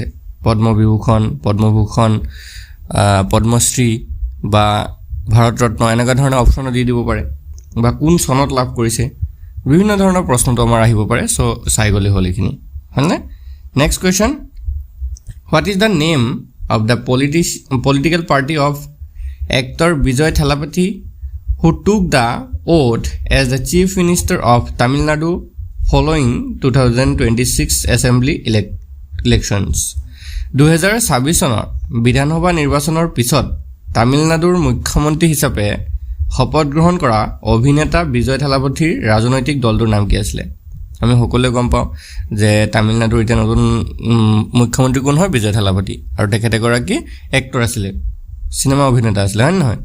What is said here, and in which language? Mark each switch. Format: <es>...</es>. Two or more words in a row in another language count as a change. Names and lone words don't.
<as>পদ্ম বিভূষণ, পদ্মভূষণ, পদ্মশ্ৰী বা ভাৰত ৰত্ন, এনেকুৱা ধৰণৰ অপশ্যনো দি দিব পাৰে, বা কোন চনত লাভ কৰিছে, বিভিন্ন ধৰণৰ প্ৰশ্নটো আমাৰ আহিব পাৰে। চ' চাই গ'লে হ'ল এইখিনি, হয়নে?</as> <en>Next question, what is the name of the political party of actor Vijay Thalapathy who took the oath as the Chief Minister of Tamil Nadu following 2026 Assembly elections?</en> <as>2026 চনৰ বিধানসভা নিৰ্বাচনৰ পিছত তামিলনাডুৰ মুখ্যমন্ত্ৰী হিচাপে শপত গ্ৰহণ কৰা অভিনেতা বিজয় থালাপতিৰ ৰাজনৈতিক দলটোৰ নাম কি আছিলে? আমি সকলোৱে গম পাওঁ যে তামিলনাডুৰ এতিয়া নতুন মুখ্যমন্ত্ৰী কোন হয়? বিজয় থালাপতি, আৰু তেখেত এগৰাকী এক্টৰ আছিলে, চিনেমা অভিনেতা আছিলে, হয় নহয়?</as>